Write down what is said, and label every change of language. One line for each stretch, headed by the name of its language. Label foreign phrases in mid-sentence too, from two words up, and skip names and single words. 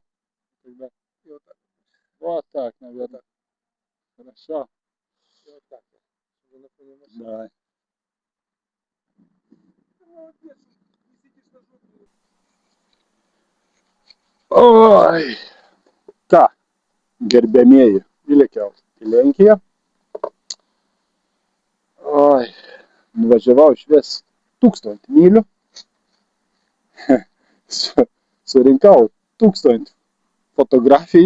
Russian: о, тогда И вот так. вот так, наверное. Хорошо. И вот так. Чтобы на фоне машины. Давай. Ты молодец, не сидишь на жопе. Ой.
Lithuanian: Ką, gerbėmieji, įlėkiau į Lenkiją. Oi, nuvažiavau išvis 1000 mylių. Surinkau 1000 fotografijų.